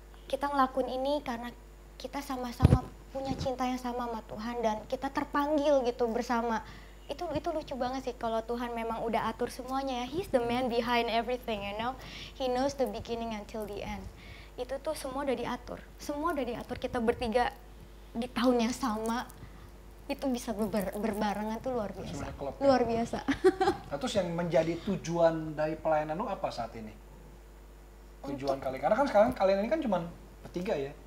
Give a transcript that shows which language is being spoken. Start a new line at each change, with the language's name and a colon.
Indonesian: Kita ngelakuin ini karena kita sama-sama punya cinta yang sama Tuhan dan kita terpanggil gitu bersama. Itu lucu banget sih kalau Tuhan memang udah atur semuanya ya.
English: He's the man behind everything, you know. He knows the beginning until the end.
Indonesian: Itu tuh semua udah diatur. Semua udah diatur. Kita bertiga di tahun yang sama itu bisa berbarengan tuh luar biasa. Semuanya klop, ya? Luar biasa. Nah, terus yang menjadi tujuan dari pelayanan lu apa saat ini? Tujuan kalian, karena kan sekarang kalian ini kan cuma bertiga ya.